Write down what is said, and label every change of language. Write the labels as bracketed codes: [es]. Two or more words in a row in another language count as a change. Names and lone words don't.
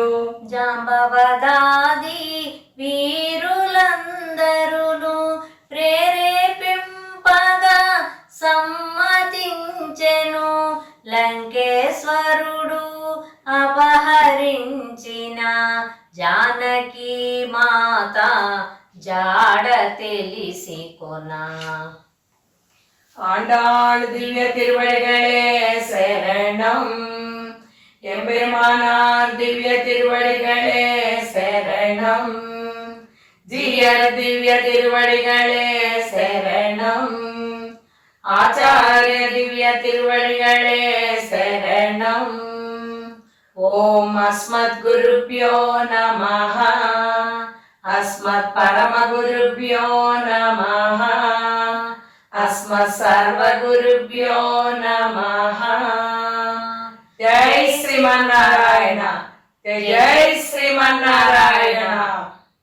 [te] జాంబవదాది వీరులందరును ప్రేరేపింపగా సమ్మతించెను, లంకేశ్వరుడు అపహరించిన జానకి మాత జాడ తెలిసి కొనా. [ta] ஆண்டாள் திவ்ய திருவடிகளே சரணம், எம்பெருமானார் திவ்ய திருவடிகளே சரணம், ஜீயர் திவ்ய திருவடிகளே சரணம், ஆச்சாரிய திவ்ய திருவடிகளே சரணம். [sa] ॐ अस्मत् गुरुभ्यो नमः, अस्मत् परमगुरुभ्यो नमः, अस्मत् सर्वगुरुभ्यो नमः. जय श्रीमन्नारायण, जय श्रीमन्नारायण.